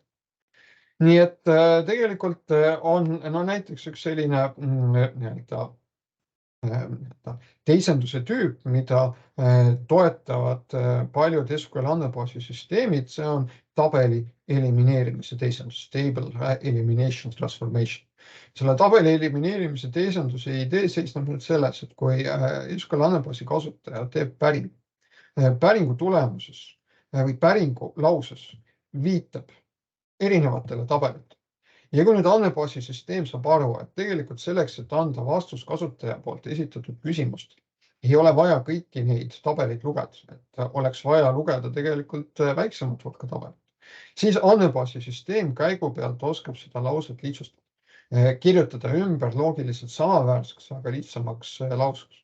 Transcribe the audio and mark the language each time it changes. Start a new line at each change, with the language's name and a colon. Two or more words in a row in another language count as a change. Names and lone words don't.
Estonian: Nii et tegelikult on näiteks üks selline nii-öelda teisenduse tüüp, mida toetavad paljud SQL andmebaasi süsteemid, see on tabeli elimineerimise teisendus,
English: stable elimination transformation.
Estonian: Selle tabeli elimineerimise teisenduse idee seisneb nüüd selles, et kui SQL andmebaasi kasutaja teeb päringu tulemuses või päringu lauses viitab erinevatele tabelitele. Ja kui nüüd andmebaasi süsteem saab aru, et tegelikult selleks, et anda vastus kasutaja poolt esitatud küsimust, ei ole vaja kõiki neid tabeleid lugeda, et oleks vaja lugeda tegelikult väiksemat hulka tabelit, siis andmebaasi süsteem käigu pealt oskab seda lauset lihtsustada, kirjutada ümber loogiliselt samaväärseks, aga lihtsamaks lauseks.